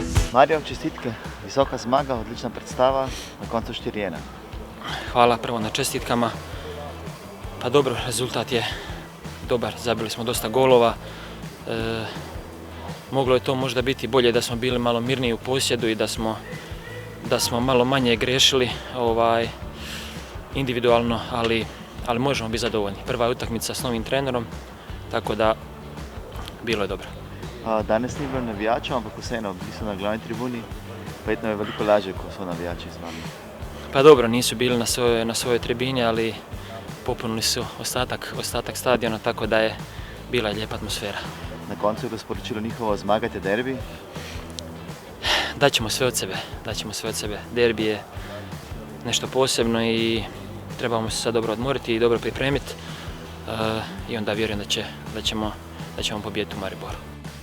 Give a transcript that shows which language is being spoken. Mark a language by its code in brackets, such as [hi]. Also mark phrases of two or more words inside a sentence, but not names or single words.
[sl] Mario, čestitke, visoka zmaga, odlična predstava, na koncu 4:1. [hr] Hvala prvo na čestitkama. Pa dobro, rezultat je dobar, zabili smo dosta golova. Moglo je to možda biti bolje da smo bili malo mirniji u posjedu i da smo malo manje grešili individualno, ali možemo biti zadovoljni. Prva je utakmica s novim trenerom, tako da bilo je dobro. [sl] Danes ni bilo navijačev, ampak vseeno, bili so na glavni tribuni, verjetno je veliko lažje, ko so navijači z vami. [hr] Pa dobro, nisu bili na svojoj tribini, ali popunili su ostatak stadiona, tako da je bila lijepa atmosfera. [sl] Na koncu je bilo sporočilo njihovo: zmagajte derbi. [hr] Daćemo sve od sebe. Derbi je nešto posebno i trebamo se sad dobro odmoriti i dobro pripremiti i onda vjerujem da ćemo pobijediti u Mariboru.